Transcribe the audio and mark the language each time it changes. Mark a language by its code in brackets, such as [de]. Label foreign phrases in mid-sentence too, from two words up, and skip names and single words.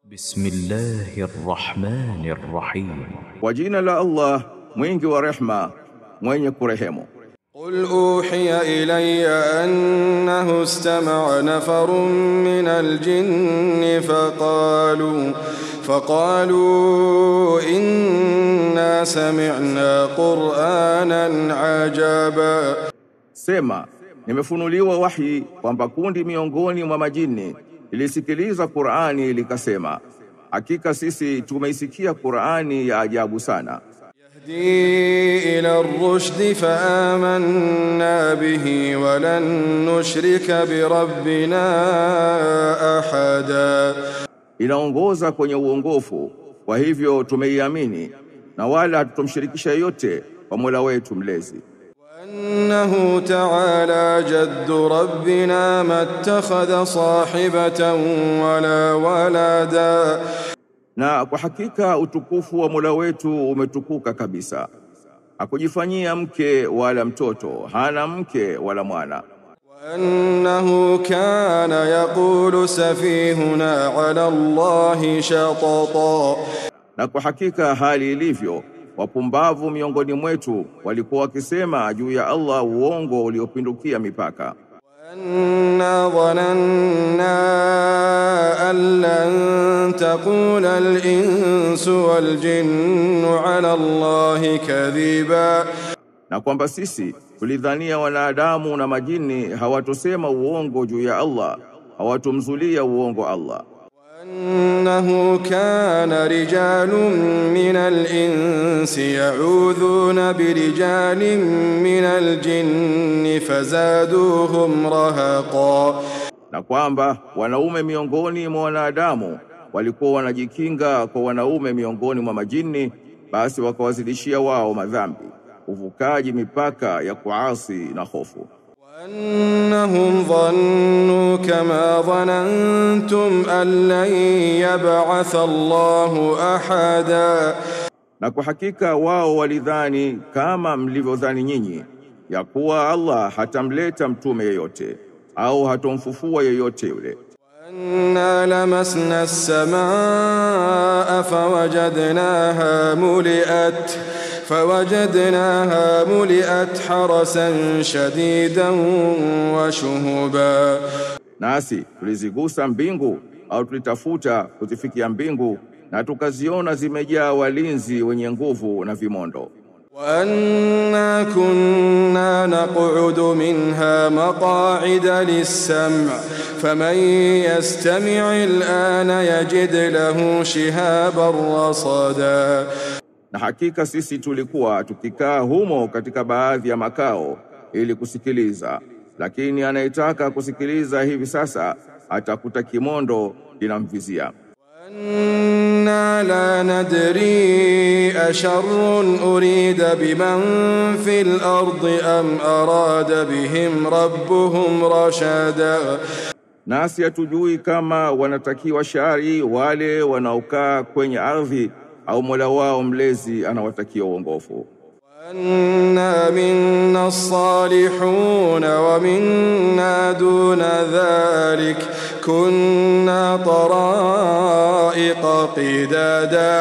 [ar] بسم الله الرحمن الرحيم. [sw] kwa jina la Allah mwingi wa rehma mwenye kurehemu. [ar] قل أوحي إلي أنه استمع نفر من الجن فقالوا إنا سمعنا قرآنا عجبا. [sw] Sema, nimefunuliwa wahi kwamba kundi miongoni mwa majini ilisikiliza Qur'ani likasema, hakika sisi tumeisikia Qur'ani ya ajabu sana. [ar] يهدي إلى الرشد فآمنا به ولن نشرك بربنا أحدا. [sw] Inaongoza kwenye uongofu, kwa hivyo tumeiamini na wala hatutomshirikisha yote kwa Mola wetu mlezi. [ar] وأنه تعالى جد ربنا ما اتخذ صاحبة ولا ولدا. [sw] Na kwa hakika utukufu wa Mola wetu umetukuka kabisa. Hakujifanyia mke wala mtoto, hana mke wala mwana. [ar] وأنه كان يقول سفيهنا على الله شططا. [sw] Na kwa hakika hali ilivyo, wapumbavu miongoni mwetu walikuwa wakisema juu ya Allah uongo uliopindukia mipaka. [ar] وأنا ظننا أن لن تقول الإنس والجن على الله كذبا. [sw] Na kwamba sisi tulidhania wanadamu na majini hawatosema uongo juu ya Allah, hawatomzulia uongo Allah. [ar] وأنه كان رجال من الإنس يعوذون برجال من الجن فزادوهم رهقا. [sw] Na kwamba wanaume miongoni mwa wanadamu walikuwa wanajikinga kwa wanaume miongoni mwa majini, basi wakawazidishia wao madhambi, uvukaji mipaka ya kuasi na hofu. [ar] وأنهم ظنوا كما ظننتم أن لن يبعث الله أحدا. [sw] Na kwa hakika wao walidhani kama mlivyodhani nyinyi, ya kuwa Allah hatamleta mtume yeyote au hatomfufua yeyote yule. [ar] وأنا لمسنا السماء فوجدناها ملئت حرسا شديدا وشهبا. [sw] Nasi tulizigusa mbingu au tulitafuta kuzifikia mbingu na tukaziona zimejaa walinzi wenye nguvu na vimondo. [ar] وأنا كنا نقعد منها مقاعد للسمع فمن يستمع الآن يجد له شهابا رصدا. [sw] Na hakika sisi tulikuwa tukikaa humo katika baadhi ya makao ili kusikiliza, lakini anayetaka kusikiliza hivi sasa atakuta kimondo kinamvizia. [ar] وأنا لا ندري أشر أريد بمن في الأرض أم أراد بهم ربهم رشدا. [sw] Nasi hatujui kama wanatakiwa shari wale wanaokaa kwenye ardhi au Mola wao mlezi anawatakia uongofu. [ar] وأنا منا الصالحون ومنا دون ذلك كنا طرائق قدادا.